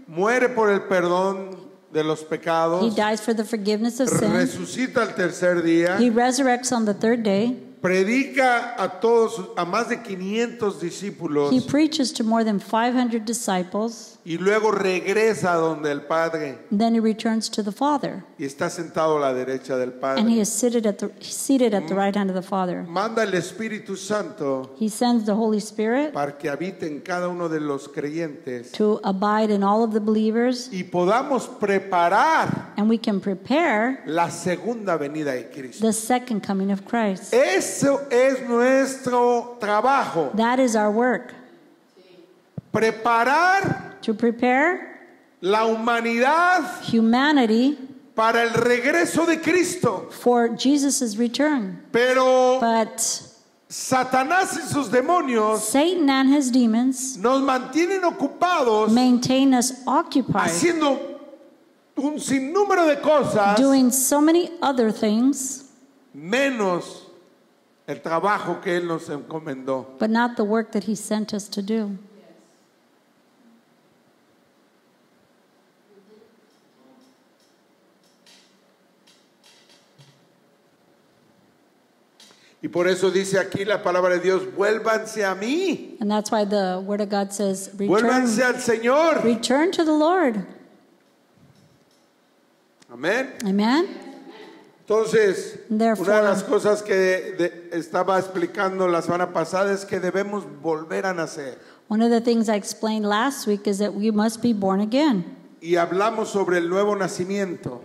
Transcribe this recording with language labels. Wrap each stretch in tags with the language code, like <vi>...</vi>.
<es>muere por el perdón de los</es> <en>he</en> <es>pecados,</es> <en>dies for the forgiveness of sin,</en> <es>resucita al tercer día,</es> <en>he resurrects on the third day,</en> <es>predica a más de 500 discípulos</es> <en>he preaches to more than 500 disciples,</en> <es>y luego regresa a donde el Padre</es> <en>then he returns to the Father,</en> <es>y está sentado a la derecha del</es> <en>and he</en> <es>Padre.</es> <en>is seated at the right hand of the Father.</en> <es>Manda el Espíritu Santo</es> <en>He sends the Holy Spirit</en> <es>para que habite en cada uno de los creyentes</es> <en>to abide in all of the believers,</en> <es>y podamos preparar</es> <en>and we can prepare</en> <es>la segunda venida de Cristo.</es> <en>the second coming of Christ.</en> <es>Eso es nuestro trabajo,</es> <en>That is our work,</en> <es>preparar</es> <en>to prepare</en> <es>la humanidad</es> <en>humanity</en> <es>para el regreso de Cristo.</es> <en>for Jesus' return.</en> <es>Pero</es> <en>But</en> <es>Satanás y sus demonios</es> <en>Satan and his demons</en> <es>nos mantienen ocupados</es> <en>maintain us occupied,</en> <es>haciendo un sinnúmero de cosas,</es> <en>doing so many other things,</en> <es>menos el trabajo que Él nos encomendó.</es> <en>but not the work that he sent us to do.</en> <es>Y por eso dice aquí la palabra de Dios, vuélvanse a mí,</es> <en>And that's why the word of God says,</en> <es>vuélvanse al Señor.</es> <en>return to the Lord.</en> <es>Amén.</es> <en>Amen.</en> <es>Entonces,</es> <en>Therefore-</en> <es>una de las cosas que estaba explicando la semana pasada es que debemos volver a nacer.</es> <en>One of the things I explained last week is that we must be born again.</en> <es>Y hablamos sobre el nuevo nacimiento</es>